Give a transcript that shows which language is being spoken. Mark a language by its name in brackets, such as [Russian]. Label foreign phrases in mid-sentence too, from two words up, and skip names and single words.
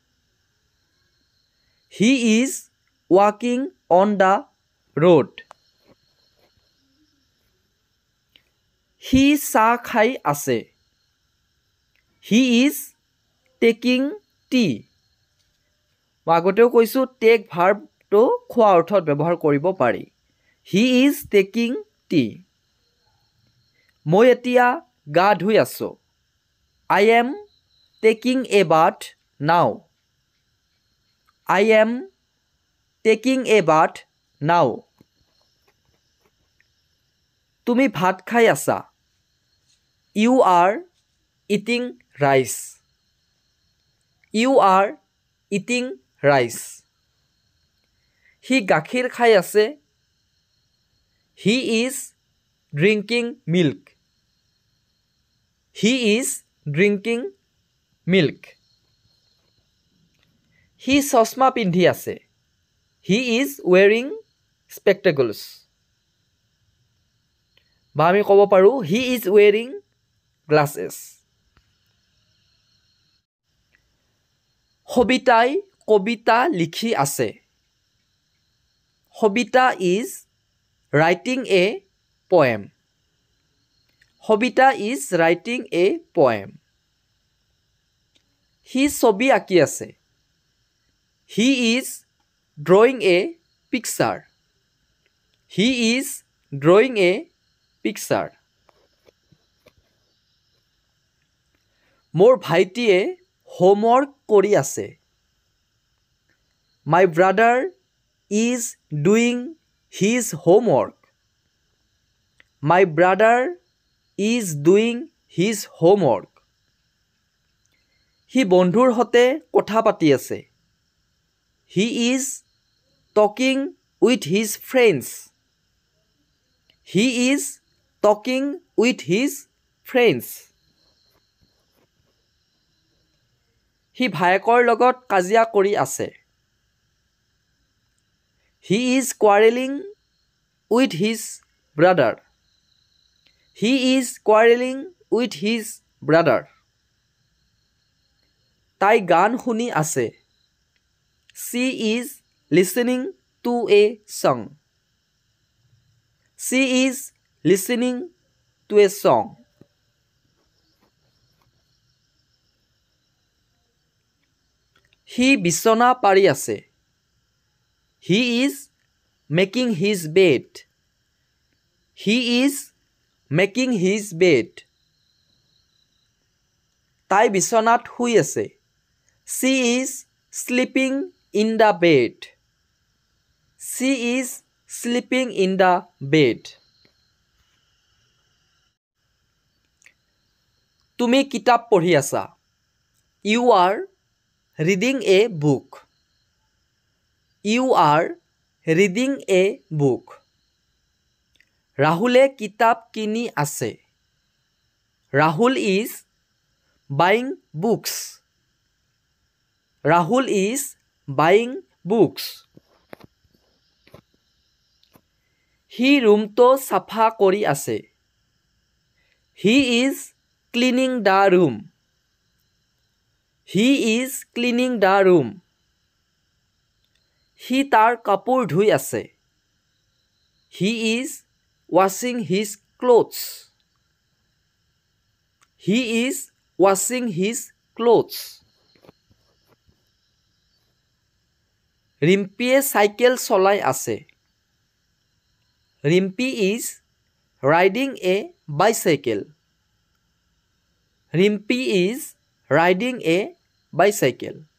[English] he is walking on the road [Assamese] সি চাহ খাই আছে [English] he is taking tea [Assamese] মই আগতেও কৈছোঁ [English] take verb [Assamese] খোৱা অৰ্থত ব্যৱহাৰ কৰিব পাৰি [English] he is taking tea [Assamese] মই এতিয়া গা ধুই আছোঁ [English] I am taking a bath now I am taking a bath now [Assamese] তুমি ভাত খাই আছা [English] You are eating rice. You are eating rice. [Assamese] সি গাখীৰ খাই আছে. [English] He is drinking milk. He is drinking milk. [Assamese] সি চশমা পিন্ধি আছে. [English] He is wearing spectacles. [Assamese] বা আমি ক'ব পাৰোঁ [English] he is wearing glasses. [Assamese] সবিতাই কবিতা লিখি আছে. [English] সবিতা is writing a poem. সবিতা is writing a poem. [Assamese] সি ছবি আঁকি আছে. [English] He is drawing a picture. He is drawing a picture. [Assamese] মোৰ ভাইটিয়ে হোমৱৰ্ক কৰি আছে. [English] My brother is doing his homework. My brother is doing his homework. [Assamese] সি বন্ধুৰ সৈতে কথা পাতি আছে. [English] He is talking with his friends. He is talking with his friends. [Assamese] সি ভায়েকৰ লগত কাজিয়া কৰি আছে. [English] He is quarreling with his brother. He is quarreling with his brother. [Assamese] তাই গান শুনি আছে. [English] She is listening to a song. She is listening to a song. [Assamese] সি বিছনা পাৰি আছে. [English] He is making his bed. He is making his bed. [Assamese] তাই বিছনাত শুই আছে. [English] She is sleeping in the bed. She is sleeping in the bed. [Assamese] তুমি কিতাপ পঢ়ি আছা. [English] You are reading a book. You are reading a book. [Assamese] ৰাহুলে কিতাপ কিনি আছে. [English] Rahul is buying books. Rahul is buying books. [Assamese] সি ৰুমটো চাফা কৰি আছে. [English] He is cleaning the room. He is cleaning the room. [Assamese] সি তাৰ কাপোৰ ধুই আছে. [English] He is washing his clothes. He is washing his clothes. [Assamese] ৰিম্পীয়ে চাইকেল চলাই আছে. [English] Rimpi is riding a bicycle. Rimpi is riding a bicycle.